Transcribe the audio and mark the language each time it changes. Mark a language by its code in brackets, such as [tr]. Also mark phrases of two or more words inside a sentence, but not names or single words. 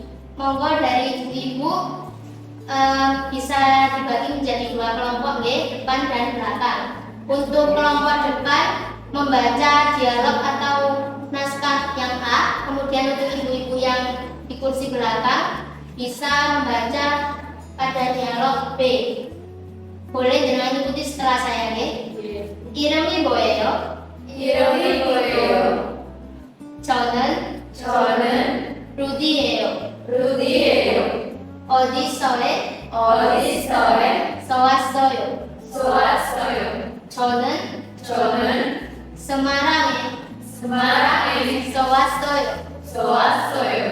[id] Monggo dari ibu bisa dibagi menjadi dua kelompok nggih, depan dan belakang. Untuk kelompok depan membaca dialog atau naskah yang A, kemudian untuk ibu-ibu yang di kursi belakang bisa membaca pada dialog B. Boleh jangan ikuti setelah saya nggih. [ko] 이름이 뭐예요? 저는 루디예요. 어디서에 왔어요. 저는 세마랑에 왔어요.